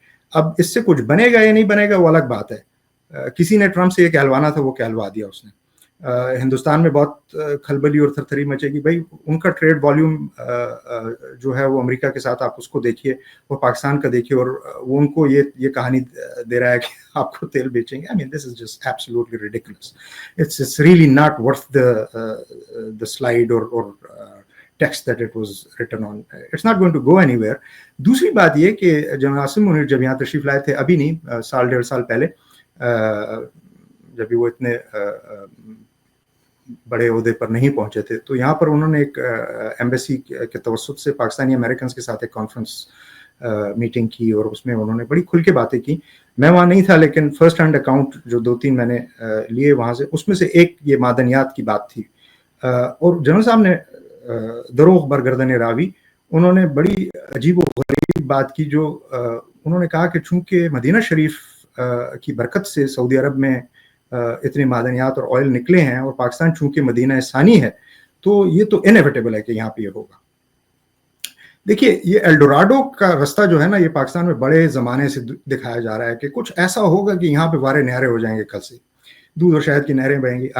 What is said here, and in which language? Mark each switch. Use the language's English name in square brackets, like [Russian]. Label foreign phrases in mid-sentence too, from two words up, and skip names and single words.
[Urdu] اب اس سے کچھ بنے گا یا نہیں بنے گا وہ الگ بات ہے. کسی نے ٹرمپ سے یہ کہلوانا تھا, وہ کہلوا دیا اس نے. ہندوستان میں بہت کھلبلی اور تھرتھری مچے گی. بھائی ان کا [English] trade volume [Urdu] جو ہے وہ امریکہ کے ساتھ, آپ اس کو دیکھیے, وہ پاکستان کا دیکھیے, اور وہ ان کو یہ کہانی دے رہا ہے کہ آپ کو تیل بیچیں گے. [English] I mean, this is just absolutely ridiculous. It's really not worth the slide or text that it was written on. It's not going to go anywhere. [Urdu] دوسری بات یہ کہ جنرل عاصم منیر جب یہاں تشریف لائے تھے, ابھی نہیں, سال ڈیڑھ سال پہلے, جب وہ اتنے بڑے عہدے پر نہیں پہنچے تھے, تو یہاں پر انہوں نے ایک ایمبیسی کے توسط سے [English] Pakistani Americans [Urdu] کے ساتھ ایک [English] conference meeting [Urdu] کی, اور اس میں انہوں نے بڑی کھل کے باتیں کی. میں وہاں نہیں تھا, لیکن [English] first hand account [Urdu] جو 2-3 میں نے لیے وہاں سے, اس میں سے ایک یہ معدنیات کی بات تھی. اور جنرل صاحب نے دروغ برگردن راوی, انہوں نے بڑی عجیب و غریب بات کی, جو انہوں نے کہا کہ چونکہ مدینہ شریف کی برکت سے سعودی عرب میں اتنے معدنیات اور آئل نکلے ہیں, اور پاکستان چونکہ مدینہ ثانی ہے, تو یہ تو انیویٹیبل ہے کہ یہاں پہ یہ ہوگا. دیکھیے, یہ ایلڈوراڈو کا رستہ جو ہے نا, یہ پاکستان میں بڑے زمانے سے دکھایا جا رہا ہے کہ کچھ ایسا ہوگا کہ یہاں پہ وارے نہرے ہو جائیں گے, کل سے دودھ اور شہد کی نہریں بہیں گی.